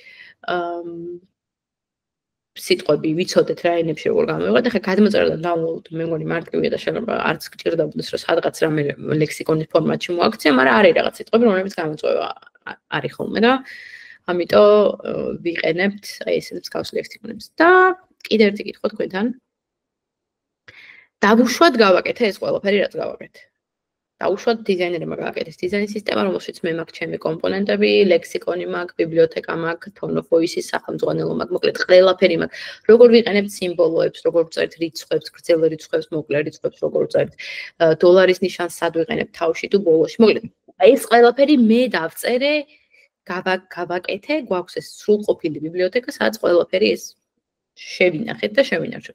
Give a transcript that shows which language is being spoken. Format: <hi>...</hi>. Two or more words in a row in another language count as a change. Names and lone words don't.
<ka>სიტყვები ვიცოდეთ რა ენებში როგორ გამოვიღოთ, ახლა გადმოწერა და download მე მგონი მარტივია და შეიძლება არც გჭირდებოდეს რომ სადღაც რამე ლექსიკონის ფორმატში მოაქცია, მაგრამ არის რაღაც სიტყვები რომლებიც გამოწვევა არის ხოლმე და ამიტომ ვიყენებთ აი ესეთ მსგავს ლექსიკონებს და კიდევ ერთი კითხვა თქვენთან. დავუშვათ გავაკეთე ეს ყველაფერი რაც გავაკეთე. დავუშვათ დიზაინერმა გააკეთეს დიზაინის სისტემა, რომელშიც მე მაქვს ჩემი კომპონენტები, ლექსიკონი მაქვს, ბიბლიოთეკა მაქვს,</ka> <en>tone of voice-ის</en> <ka>სახელმძღვანელო მაქვს, მოკლედ ყველაფერი მაქვს. როგორ ვიყენებთ სიმბოლოებს, როგორ ვწერთ რიცხვებს, გრძელ რიცხვებს, მოკლე რიცხვებს, როგორ ვწერთ დოლარის ნიშანს, სად ვიყენებთ თავში თუ ბოლოში. მოკლედ ეს ყველაფერი მე დავწერე, გავაკეთე, გვაქვს ეს სრულყოფილი ბიბლიოთეკა, სადაც ყველაფერი ეს შევინახეთ და შევინარჩუნოთ.</ka>